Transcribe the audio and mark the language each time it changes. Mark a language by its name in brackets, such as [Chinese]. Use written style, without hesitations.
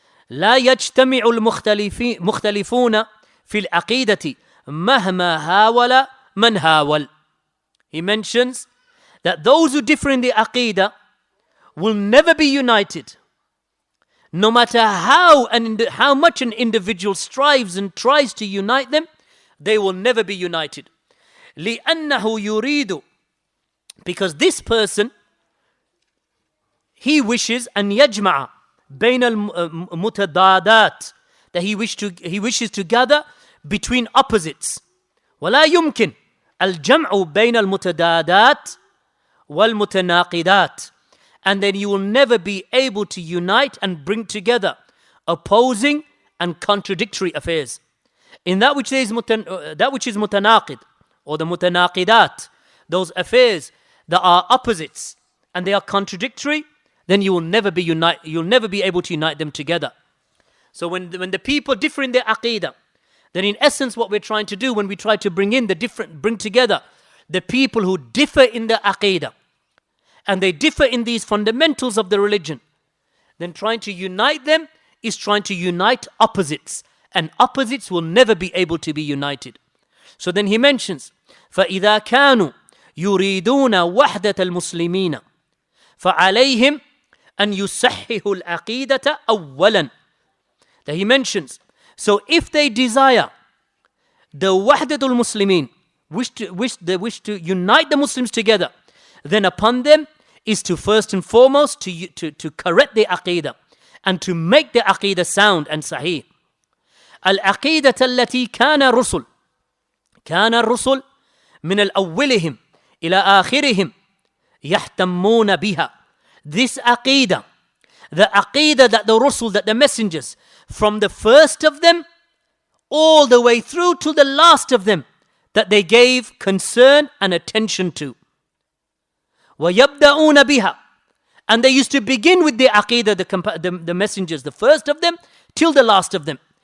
[Arabic] لا يجتمع المختلفون في العقيدة مهما هاول من هاول. [English] He mentions that those who differ in the aqeedah will never be united, no matter how much an individual strives and tries to unite them, they will never be united. [Arabic] لأنه يريد, [English] because this person, he wishes [Arabic] أن يجمع بين المتضادات, [English] that he wishes to gather between opposites. [Arabic] ولا يمكن الجمع بين المتضادات والمتناقضات. [English] And then you will never be able to unite and bring together opposing and contradictory affairs. In that which is mutanaqid, or the mutanaqidat, those affairs that are opposites and they are contradictory, then you will never be able to unite them together. So when the people differ in their aqeedah, then in essence what we're trying to do when we try to bring together the people who differ in the aqeedah, and they differ in these fundamentals of the religion, then trying to unite them is trying to unite opposites, and opposites will never be able to be united. So then he mentions, [Arabic] فَإِذَا كَانُوا يُرِيدُونَ وَحْدَةَ الْمُسْلِمِينَ فَعَلَيْهِمْ أَنْ يُصَحِّحُوا الْعَقِيدَةَ أَوَّلًا. [English] That he mentions, so if they desire the wahdatul muslimin, wish to unite the Muslims together, then upon them is to first and foremost to correct their aqeedah and to make the aqeedah sound and sahih. [Arabic] العقيدة التي كان الرسل من الأولهم إلى آخرهم يهتمون بها. [English] This aqeedah the Aqeedah that the Rasul, that the messengers, from the first of them all the way through to the last of them, that they gave concern and attention to. [Arabic] وَيَبْدَؤُونَ بِهَا, [English] and they used to begin with the Aqeedah, the messengers, the first of them till the last of them.